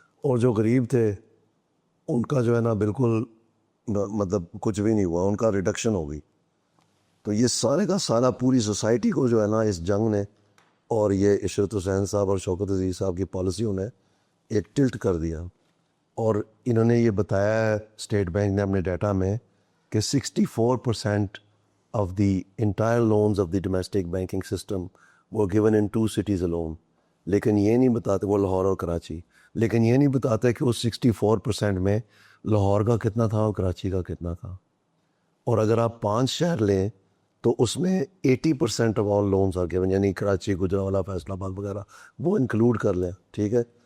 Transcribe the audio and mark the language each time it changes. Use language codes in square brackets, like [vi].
[ur] اور جو غریب تھے ان کا جو ہے نا بالکل مطلب کچھ بھی نہیں ہوا, ان کا ریڈکشن ہو گئی. تو یہ سارے کا سارا پوری سوسائٹی کو جو ہے نا اس جنگ نے اور یہ عشرت حسین صاحب اور شوکت عزیز صاحب کی پالیسیوں نے ایک ٹلٹ کر دیا. اور انہوں نے یہ بتایا ہے اسٹیٹ بینک نے اپنے ڈیٹا میں کہ [en] 64% of the entire loans of the domestic banking system were given in 2 cities alone. [ur] لیکن یہ نہیں بتاتے, وہ لاہور اور کراچی, لیکن یہ نہیں بتاتے کہ اس 64% میں لاہور کا کتنا تھا اور کراچی کا کتنا تھا. اور اگر آپ 5 شہر لیں تو اس میں 80% آف آل لونز آ گئے، یعنی کراچی، گجرانوالہ، فیصل آباد وغیرہ وہ انکلوڈ کر لیں، ٹھیک ہے.